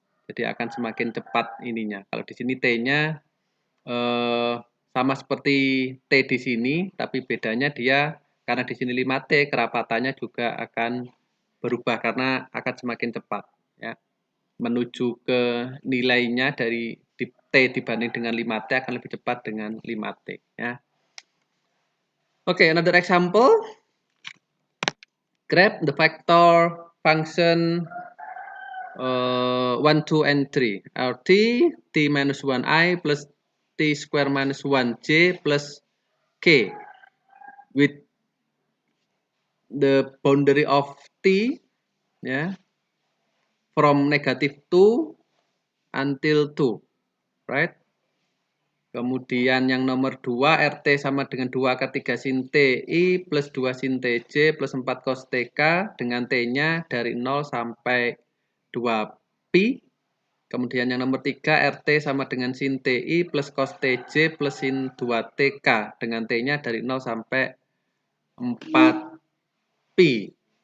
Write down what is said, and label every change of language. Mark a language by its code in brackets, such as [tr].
[id] Jadi akan semakin cepat ininya. Kalau di sini T-nya sama seperti T di sini, tapi bedanya dia karena di sini 5T, kerapatannya juga akan berubah karena akan semakin cepat ya. Menuju ke nilainya dari T dibanding dengan 5T akan lebih cepat dengan 5T ya. [en] Okay, another example. Grab the vector function 1, 2, and 3 are t minus 1i plus t square minus 1j plus k with the boundary of t ya, from negative 2 until 2, right? [id] Kemudian yang nomor 2 RT sama dengan 2 akar 3 sin TI plus 2 sin TJ plus 4 cos TK dengan T-nya dari 0 sampai 2 pi. Kemudian yang nomor 3 RT sama dengan sin TI plus cos TJ plus sin 2 TK dengan T-nya dari 0 sampai 4 pi.